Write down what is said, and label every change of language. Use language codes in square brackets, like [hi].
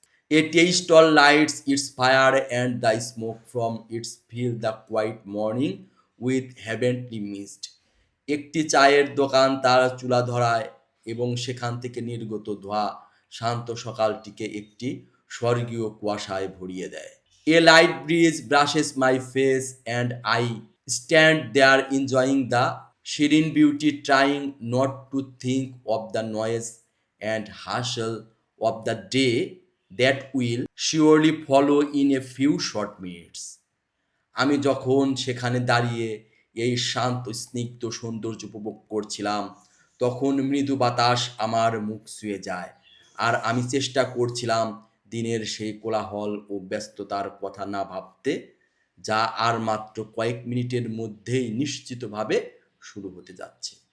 [en] A tea stall lights its fire and the smoke from its fill the quiet morning with heavenly mist. [bn] একটি চায়ের দোকান তার চুলা ধরায় এবং সেখান থেকে নির্গত ধোঁয়া শান্ত সকালটিকে একটি স্বর্গীয় কুয়াশায় ভরিয়ে দেয়। [en] A light breeze brushes my face, and I stand there enjoying the serene beauty, trying not to think of the noise and hustle of the day that will surely follow in a few short minutes. [bn] আমি যখন সেখানে দাঁড়িয়ে এই শান্ত স্নিগ্ধ সৌন্দর্য উপভোগ করছিলাম, তখন মৃদু বাতাস আমার মুখ ছুঁয়ে যায়। আর আমি চেষ্টা করছিলাম দিনের সেই কোলাহল ও ব্যস্ততার কথা না ভাবতে, যা আর মাত্র কয়েক মিনিটের মধ্যেই নিশ্চিতভাবে শুরু হতে যাচ্ছে।